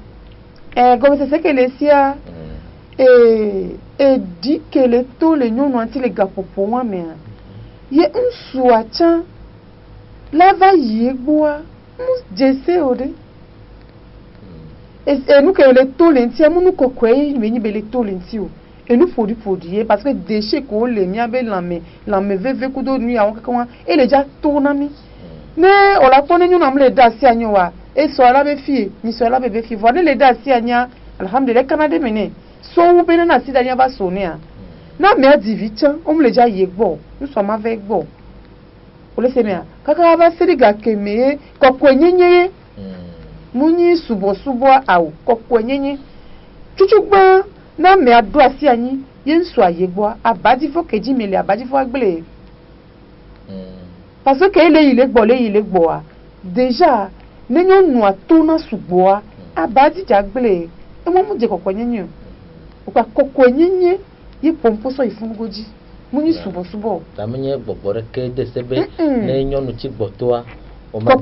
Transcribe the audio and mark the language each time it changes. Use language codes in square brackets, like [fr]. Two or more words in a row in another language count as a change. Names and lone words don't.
[ee] gɔmesese ke le sia edi ke le to le nyɔnua ŋuti le gaƒoƒo wa mea ye ŋutsua tsã la va yi gbɔa dzese o ɖe enu ke le to le ŋutia mu nu kɔkɔe ye menyi be le to le ŋuti o enu ƒoɖiƒoɖi ye parce [fr] que déchet [ee] ko le miabe lãme veve kudo nu yawo kaka wa ele dza to na mi ne o la kpɔ ne nyɔnua mu le da asi anyi oa esɔ la be fie nyisɔ la be fie vɔ ne le da asi anyia alhamdulilayi kana de me ne sowu be ne na asi da anyia va so nea na mea divi tsã o mu le dza ye gbɔ nusɔ ma ve gbɔ o le se mea kaka va se ɖe gakeme ye kɔkɔe nyenye ye mu nyi subɔsubɔ awo kɔkɔe nyenye tutugbã na mea do asi anyi ye ŋusua ye gbɔa abadifɔ kedzi me le abadifɔ agble [fr] parce que [ee] ele yi le gbɔa déjà ne nyɔnua to na sugbɔa abadi dza gble emo mu dze kɔkɔe nyenye o ka kɔkɔe nyenye ye pɔnpɔsɔ yi funu godzi mu nyi subɔsubɔ tamenye gbɔgbɔ ɖeke de se be ne nyɔnu tsi gbɔtoa o ma